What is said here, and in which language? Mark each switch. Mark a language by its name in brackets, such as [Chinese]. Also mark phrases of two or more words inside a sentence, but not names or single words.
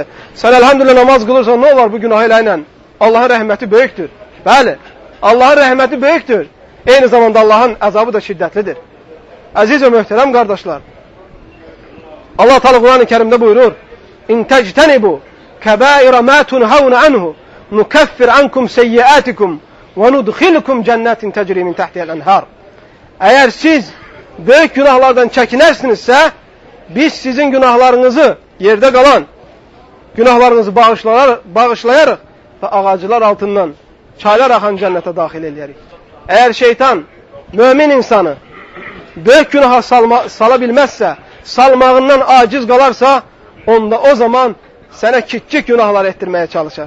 [Azerbaijani] Sən əlhəmdülillah namaz qılırsan, nə olar bu günah ilə? Allahın rəhməti böyükdür. Bəli, Allahın rəhməti böyükdür. Eyni zamanda Allahın əzabı da şiddətlidir. Əziz və möhtərəm qardaşlar, Allah Teala Quran-ı Kərimdə buyurur: [Arabic] إن تجتنبوا كبائر ما تنهون عنه نكفر عنكم سيئاتكم وندخلكم جنات تجري من تحتها الأنهار. [Azerbaijani] Eğer siz böyük günahlardan çəkinərsinizsə, biz sizin günahlarınızı, yerde qalan günahlarınızı bağışlayarıq və ağacılar altından çaylar axan cənnətə daxil eləyərik. Eğer şeytan mümin insanı böyük günaha sala bilməzsə, salmağından aciz qalarsa, onda o zaman sənə kiçik günahlar etdirməyə çalışar.